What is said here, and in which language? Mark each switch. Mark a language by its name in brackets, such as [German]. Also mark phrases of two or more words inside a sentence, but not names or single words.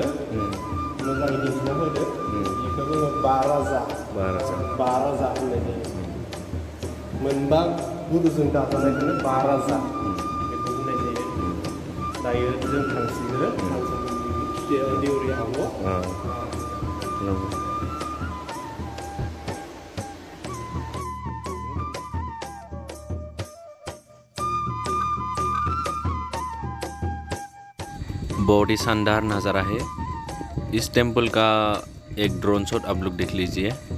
[Bodo] मोजाङै दिन्थिना होदो। बेखौ बुङो बाराजा होननाय जायो। मोनबा गुरुजों दाजानायखौनो बाराजा बेखौ बुंनाय जायो। दायो जों थांसिगोन दिउरि आबौ। [Hindi] बहुत ही शानदार नज़ारा है। इस टेम्पल का एक [English] drone shot [Hindi] आप लोग देख लीजिए।